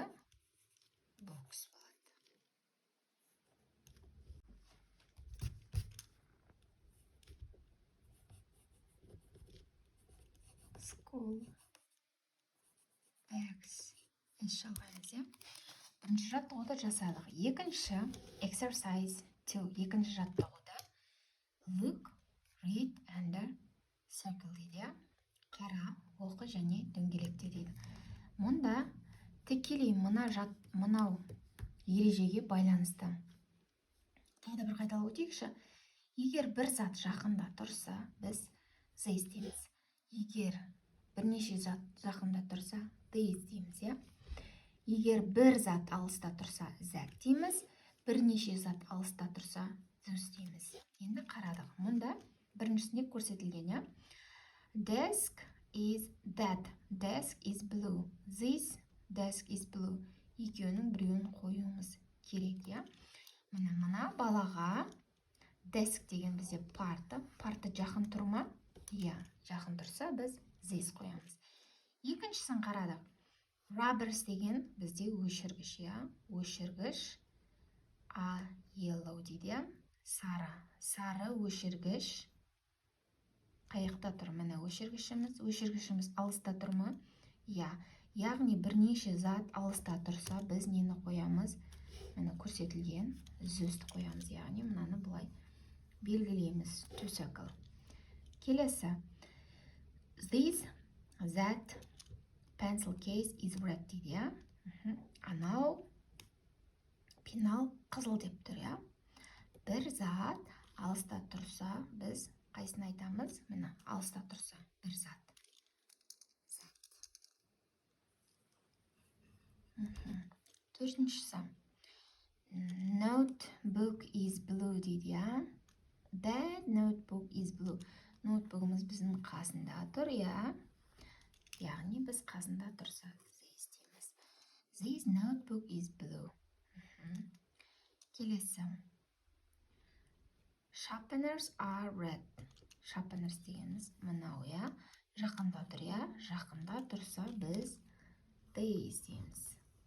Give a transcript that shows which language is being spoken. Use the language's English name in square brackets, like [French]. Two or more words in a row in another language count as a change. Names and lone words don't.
[English] Books болады. School. Bags. [Kazakh] Жалғаймыз, Бірінші жаттығуды жасадық. Екінші, exercise 2. Екінші жаттығуды [English] look, read and circle [Kazakh] дейді. Қара, оқы және дөңгелекте дейді. Мұнда тікелей мынау ережеге байланысты. Тағы да бір қайталап өтейікші. Егер бір зат жақында тұрса, біз this дейміз. Егер бірнеше зат жақында тұрса, this дейміз, иә. Егер бір зат алыста тұрса, that дейміз. Бірнеше зат алыста тұрса, those дейміз. Енді қарадық. Мұнда біріншісінде көрсетілген, иә. [English] Desk is that. Desk is blue. This desk is blue. [Kazakh] Екеуінің біреуін қоюымыз керек, иә. Мына балаға desk деген бізде парты жақын тұрма? Иә, жақын тұрса, біз this қоямыз. Екіншісін қарадық. Rubbers деген бізде өшіргіш, иә. Өшіргіш yellow дейді. Сары өшіргіш. Қаяқта тұр? Міне өшіргішіміз алыста тұр ма? Иә. Яғни бірнеше зат алыста тұрса, біз нені қоямыз? Міне көрсетілген зөзді қоямыз. Яғни мынаны бұлай белгілейміз. [English] To circle. Келесі. This, that, pencil case is red [Kazakh] дейді, иә. Анау пенал қызыл деп тұр, иә. Бір зат алыста тұрса, біз қайсын айтамыз? Міне алыста тұрса, бір зат. Төртіншісі. [English] Notebook is blue [Kazakh] дейді, иә. [English] That notebook is blue. [Kazakh] Ноутбугымыз біздің қасында тұр, иә. Яғни біз қасында тұрса, this дейміз. [English] This notebook is blue. Келесі. Sharpeners are red. [Kazakh] Sharpeners дегеніміз мынау, иә. Жақында тұр, иә. Жақында тұрса, біз this дейміз.